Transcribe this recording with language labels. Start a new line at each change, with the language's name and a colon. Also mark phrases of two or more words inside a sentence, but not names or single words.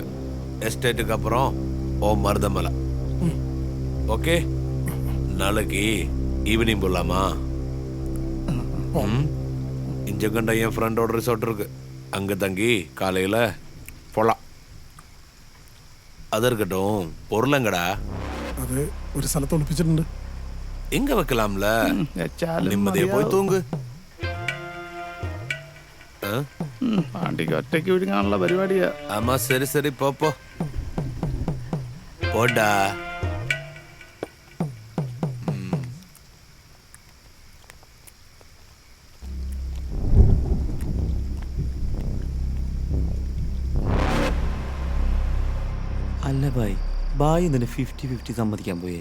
Tamil: எஸ்டேட்டுக்கு அப்புறம் ஓ மருதமலை. ஓகே, நாளைக்கு ஈவினிங் போலாமா? இஞ்சங்கண்ட என் ஃப்ரெண்டோட ரிசார்ட் இருக்கு. அங்க தங்கி காலையில போலாம். அது இருக்கட்டும், பொருளங்கடா
Malayalam: അത് ഒരു സ്ഥലത്ത് ഒളിപ്പിച്ചിട്ടുണ്ട്.
Tamil: எங்க வைக்கலாம்ல?
Malayalam: വെച്ചാലും
Tamil: நிம்மதியா போய் தூங்கு.
Malayalam: പാണ്ടിക്ക് ഒറ്റയ്ക്ക് വിഴുങ്ങാനുള്ള പരിപാടിയാ.
Tamil: ஆமா, சரி சரி, போ போடா.
Malayalam: അല്ല ബായി ഇതിന് 50-50 സമ്മതിക്കാൻ പോയേ?